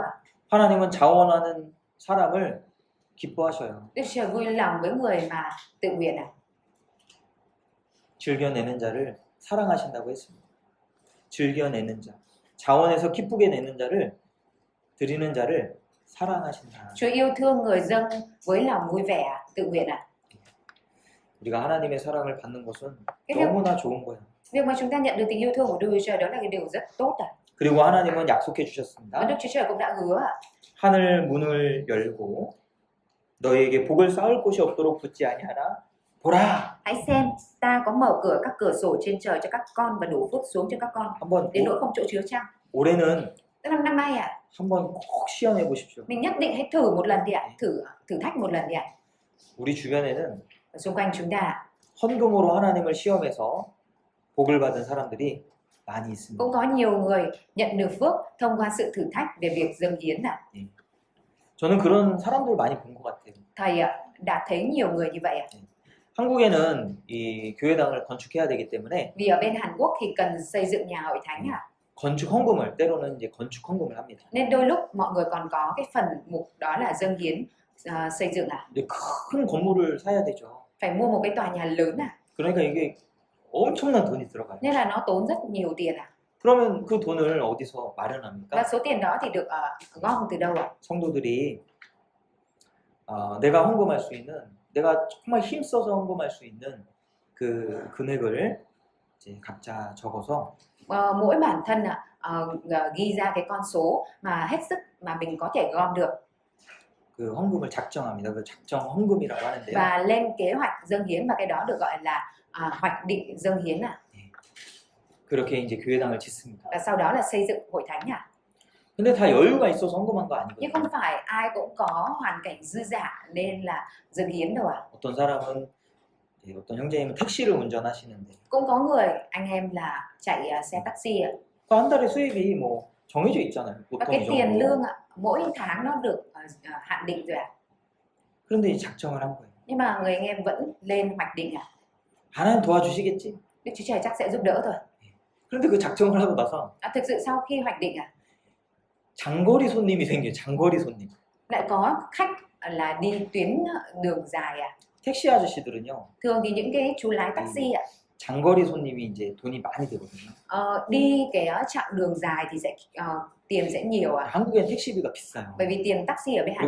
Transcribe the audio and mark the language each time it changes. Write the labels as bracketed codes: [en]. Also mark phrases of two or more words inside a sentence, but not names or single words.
[ko] 하나님은 자원하는 사람을 기뻐하셔요. [vi] Đức Trời vui lòng với người mà tự nguyện [ko] 즐겨내는 자를 사랑하신다고 했습니다. 즐겨내는 자, 자원해서 기쁘게 내는 자를 드리는 자를 사랑하신다. [vi] Chúa yêu thương người dâng với lòng vui vẻ tự nguyện [ko] 우리가 하나님의 사랑을 받는 것은 [vi] Cái việc, [ko] 너무나 좋은 거예요. [vi] việc mà chúng ta nhận được tình yêu thương của Đức Chúa Trời đó là cái điều rất tốt [ko] 그리고 하나님은 약속해 [vi] Và [ko] 주셨습니다. [vi] Đức Chúa Trời cũng đã hứa [ko] 하늘 문을 열고 너희에게 복을 쌓을 곳이 없도록 붙지 아니하나 보라. [vi] Hãy xem, ta có mở cửa các cửa sổ trên trời cho các con và đổ phước xuống cho các con [ko] 한번 [vi] đến nỗi không chỗ chứa chăng. [ko] 올해는 [vi] Tức năm nay [ko] 한번 꼭 시험해 보십시오. [vi] mình nhất định hãy thử một lần đi thử thách một lần đi [ko] 우리 주변에는 [vi] Xung quanh chúng ta [ko] 헌금으로 하나님을 시험해서 복을 받은 사람들이 많이 있습니다. [vi] cũng có nhiều người nhận được phước thông qua sự thử thách về việc dâng hiến [ko] 저는 그런 사람들 많이 본 것 같아요. [vi] Thầy đã thấy nhiều người như vậy [ko] 한국에는 이 교회당을 건축해야 되기 때문에 [vi] Vì ở bên Hàn Quốc thì cần xây dựng nhà hội thánh [ko] 건축 헌금을 때로는 이제 건축 헌금을 합니다. [vi] Nên đôi lúc mọi người còn có cái phần mục đó là dâng hiến xây dựng à? [ko] 이제 큰 건물을 사야 되죠. [vi] Phải mua một cái tòa nhà lớn à? [ko] 그러니까 이게 엄청난 돈이 들어가요. [vi] Nên là nó tốn rất nhiều tiền à? [ko] 그러면 그 돈을 어디서 [vi] Và [ko] 마련합니까? [vi] số tiền đó thì được gom từ đâu ạ? [ko] 성도들이 내가 헌금할 수 있는, 내가 정말 힘써서 헌금할 수 있는 그 금액을 이제 각자 적어서 [vi] Mỗi bản thân ghi ra cái con số mà hết sức mà mình có thể gom được [ko] 그 헌금을 작정합니다. 그 작정 헌금이라고 하는데요. [vi] và lên kế hoạch dâng hiến, và cái đó được gọi là hoạch định dâng hiến à? [ko] 그렇게 이제 교회당을 짓습니다. [vi] Và sau đó là xây dựng hội thánh à? [ko] 근데 다 여유가 있어서 헌금한 거 [vi] Nhưng [ko] 아니거든요. [vi] không phải ai cũng có hoàn cảnh dư dả nên là dâng hiến đâu à? [ko] 어떤 사람은 어떤 형제님은 택시를 운전하시는데 [vi] Cũng có người anh em là chạy xe taxi ạ. [ko] 그 한 달에 수입이 뭐 정해져 있잖아요. [vi] Và [ko] 보통 [vi] cái [ko] 이 [vi] tiền [ko] 정도. [vi] lương ạ, mỗi tháng nó được hạn định rồi ạ. [ko] 그런데 이 작정을 한 거예요. [vi] Nhưng mà người anh em vẫn lên hoạch định ạ. [ko] 하나님 도와주시겠지? [vi] Đức Chúa Trời chắc sẽ giúp đỡ thôi. [ko] 그런데 그 작정을 하고 나서 [vi] Thực sự sau khi hoạch định [ko] 장거리 손님이 생겨요. 장거리 손님. [vi] lại có khách là đi tuyến đường dài ạ. [ko] 택시 아저씨들은요. [vi] Thường thì những cái chú lái taxi ạ, [ko] 장거리 손님이 이제 돈이 많이 되거든요. [vi] đi cái chặng đường dài thì sẽ tiền sẽ nhiều ạ. [ko] 한국엔 택시비가 비싸요. [vi] Bởi vì tiền taxi ở bên Hàn